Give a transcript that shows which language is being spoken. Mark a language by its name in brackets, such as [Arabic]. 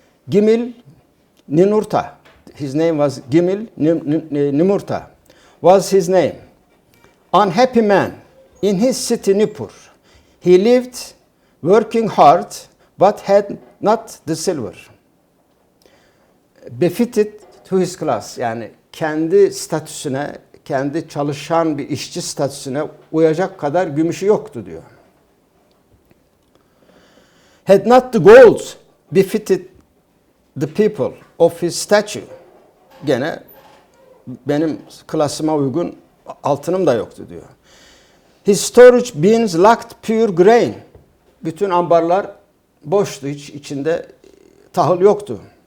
[English] Gimil Ninurta, his name was Gimil Nimurta, was his name. Unhappy man in his city Nippur. He lived working hard but had not the silver. Befitted to his class, [Turkish] yani kendi statüsüne, kendi çalışan bir işçi statüsüne uyacak kadar gümüşü yoktu diyor. [English] Had not the gold befitted the people of his statue. [Turkish] Gene benim klasıma uygun altınım da yoktu diyor. [English] His storage bins lacked pure grain. [Turkish] Bütün ambarlar boştu, hiç içinde tahıl yoktu.